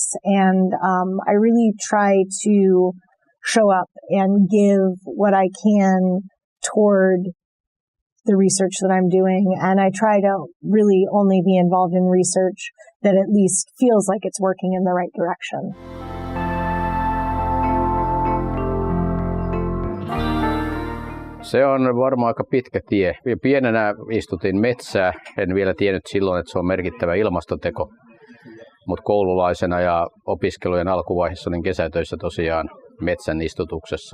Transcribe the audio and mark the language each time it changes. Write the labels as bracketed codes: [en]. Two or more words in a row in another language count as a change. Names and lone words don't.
[en] And I really try to show up and give what I can toward the research that I'm doing. And I try to really only be involved in research that at least feels like it's working in the right direction. [fi] Se on varmaan aika pitkä tie. Pienenä istutin metsää. En vielä tiennyt silloin, että se on merkittävä ilmastoteko. Mutta koululaisena ja opiskelujen alkuvaiheessa olin kesätöissä tosiaan metsän istutuksessa.